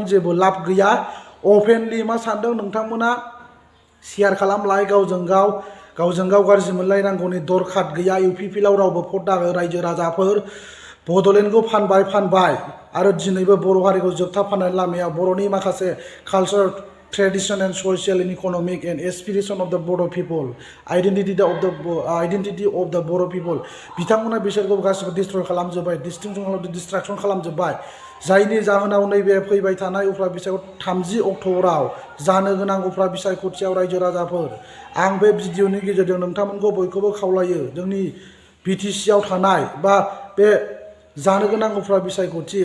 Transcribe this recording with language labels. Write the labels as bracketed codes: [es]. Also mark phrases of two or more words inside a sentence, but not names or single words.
[brx] जेबो लाब गैया अपेनलि मा सानदों नोंथांमोना शेयार खालामलाय गावजों गाव गाज्रि मोनलायनांगौनि दरखार गैया इउपिपिएलआव रावबो भट दाहो रायजो राजाफोर बडोलेण्डखौ फानबाय आरो दिनैबो बर' हारिखौ जोबथा फाननायनि लामायाव बर'नि माखासे [en] culture tradition and social and economic and aspiration of the Bodo people identity of the Bodo people [brx] बिथांमोना बिसोरखौ गासिबो डिस्ट्रय खालामजोब्बाय डिस्ट्रैक्शन खालामजोब्बाय जायनि जाहोनाव नैबे फैबाय थानाय उफ्रा बिसायख'थि 30 अक्ट'बराव जानो गोनां उफ्रा बिसायख'थियाव रायजो राजाफोर आं बे भिडिअनि गेजेरजों नोंथांमोनखौ बयखौबो खावलायो जोंनि बिटिसिआव थानाय बा बे जानो गोनां उफ्रा बिसायख'थि